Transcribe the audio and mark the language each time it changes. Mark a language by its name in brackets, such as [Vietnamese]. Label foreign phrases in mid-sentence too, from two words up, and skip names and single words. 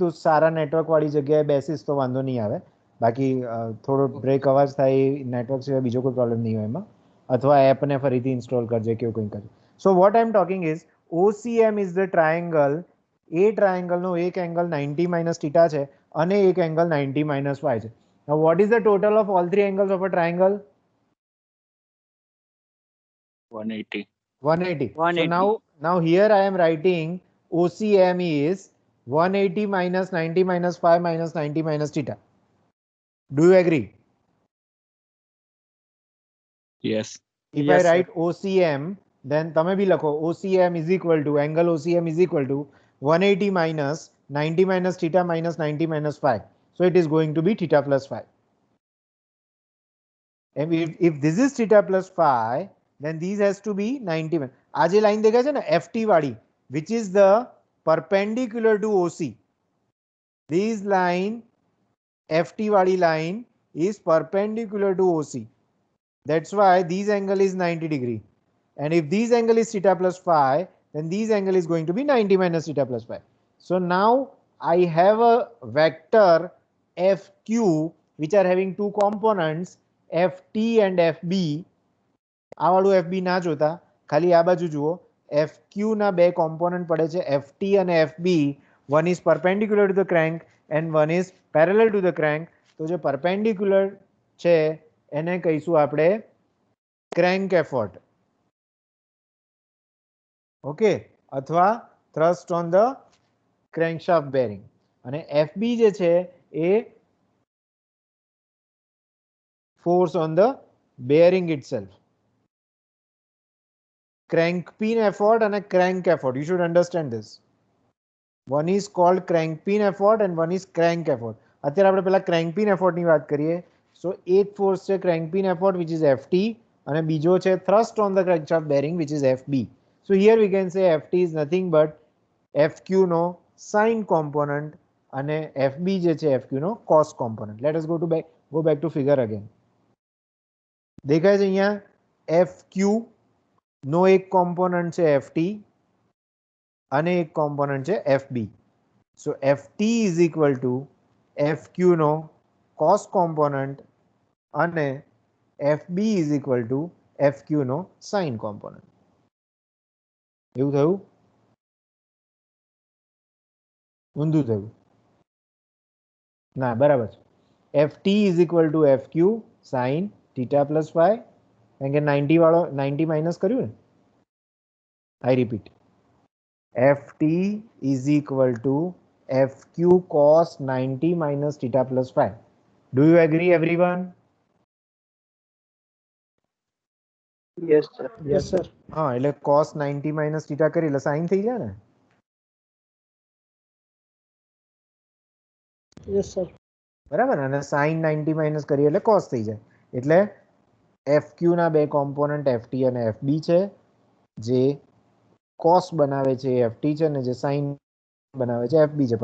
[Gujarati] તું સારા નેટવર્ક વાળી જગ્યાએ બેસીસ તો વાંધો નહીં આવે. બાકી થોડો બ્રેક અવાજ થાય, નેટવર્ક સિવાય બીજો કોઈ પ્રોબ્લેમ નહીં હોય એમાં. અથવા એપને ફરીથી ઇન્સ્ટોલ કરજે કે એવું કંઈ કરજે. [English] So what I am talking is OCM is the triangle. [Gujarati] એ ટ્રાયંગલનો એક એંગલ 90 [English] minus theta [Gujarati] છે અને એક એંગલ 90 માઇનસ y છે. [English] Now what is the total of all three angles of a triangle? 180. 180. So 180. now here I am writing OCM is 180 minus 90 minus 5 minus 90 minus theta. Do you agree? Yes. If Yes, I sir. write OCM, then [Gujarati] તમે બી લખો [English] OCM is equal to, angle OCM is equal to 180 minus 90 minus theta minus 90 minus 5. So it is going to be theta plus 5. And if this is theta plus 5, then these has to be 90. [Gujarati] આ જે લાઈન દેખાય છે ને FT વાળી, [English] which is the perpendicular to OC. This line, FT વાળી line is perpendicular to OC. That's why this angle is 90 degree. And if this angle is theta plus 5, then this angle is going to be 90 minus theta plus 5. So now I have a vector FQ which are having two components, FT and FB. [Gujarati] આ વાળું FB ના જોતા, ખાલી આ બાજુ જુઓ. FQ ના બે કોમ્પોનન્ટ પડે છે, FT અને FB. [English] One is perpendicular to the crank and one is parallel to the crank. [Gujarati] તો જે perpendicular છે એને કહીશું આપણે [English] crank effort. ઓકે, અથવા thrust on the crankshaft bearing. [Gujarati] અને FB જે છે એ [English] force on the bearing itself. Crank pin effort and a crank effort. You should understand this. One is called crank pin effort and one is crank effort. [Gujarati] અત્યારે આપણે પહેલા [English] crank pin effort [Gujarati] ની વાત કરીએ. [English] So એક force છે crank pin effort which is FT [Gujarati] અને બીજો છે [English] thrust on the crankshaft bearing which is FB. So here we can say FT is nothing but FQ નો sin component [Gujarati] અને FB જે છે [English] FQ નો cos component. Let us go back to figure again. [Gujarati] દેખાય છે અહીંયા FQ નો એક કોમ્પોનન્ટ છે FT અને એક કોમ્પોનન્ટ છે FB. [English] So FT is equal to FQ નો cos component અને FB is equal to FQ નો sin component. [Gujarati] એવું થયું? ઊંધું થયું? ના, બરાબર છે. [English] FT is equal to FQ sin theta plus phi. [Gujarati] કારણ કે 90 વાળો 90 માઇનસ કર્યું ને. [English] I repeat. FT is equal to FQ cos 90 minus theta plus phi. Do you agree everyone? Yes, sir. Yes, sir. [Gujarati] હા, એટલે [English] cos 90 minus theta [Gujarati] કરી એટલે sin થઈ જાય ને. [English] Yes, sir. [Gujarati] બરાબર ને? અને [English] sin 90 minus [Gujarati] કરીએ એટલે cos થઈ જાય. એટલે FQ ના બે કોમ્પોનન્ટ FT અને FB છે. જે cos બનાવે છે FT છે અને જે sin બનાવે છે FB છે.